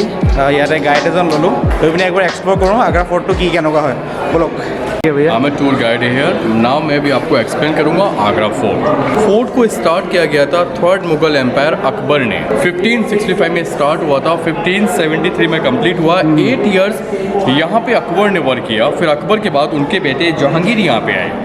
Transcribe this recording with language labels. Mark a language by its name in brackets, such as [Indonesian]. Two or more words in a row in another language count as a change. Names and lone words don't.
[Assamese] ইয়াতে গাইড এজন ল'লোঁ, লৈ পিনে একবাৰ এক্সপ্ল'ৰ কৰোঁ আগ্ৰা ফৰ্টটো কি কেনেকুৱা হয়। ব'লক। [Hindi] मैं [English] tour guide here. [Hindi] नाउ मैं भी आपको एक्सप्लेन करूंगा आगरा फोर्ट। फोर्ट को स्टार्ट किया गया था [English] third Mughal empire [Hindi] अकबर ने। 1565 में स्टार्ट हुआ था, 1573 में कंप्लीट हुआ। 8 इयर्स यहाँ पे अकबर ने वर्क किया। फिर अकबर के बाद उनके बेटे जहांगीर यहाँ पे आए।